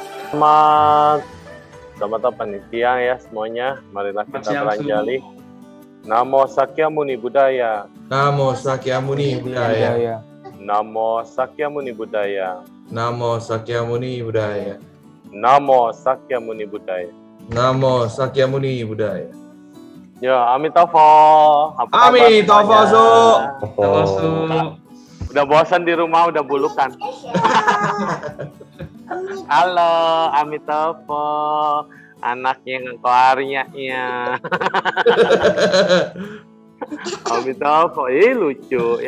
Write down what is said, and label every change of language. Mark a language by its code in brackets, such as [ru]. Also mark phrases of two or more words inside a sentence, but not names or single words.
[id] Selamat selamat apa nih, siang ya semuanya. Marilah Selamat kita siang, Su. beranjali. [pi] Namo Sakyamuni Buddhaya. Namo Sakyamuni Buddhaya. Namo Sakyamuni Buddhaya. Namo Sakyamuni Buddhaya. Namo Sakyamuni Buddhaya. Namo Sakyamuni Buddhaya. [id] Ya, Amitabha. Apa kabar Amitabha, semuanya? Su. Halo, Su. Udah bosan di rumah, udah bulukan. Halo, Amitabha. Anaknya ngeko Arya-nya. Amitabha, lucu.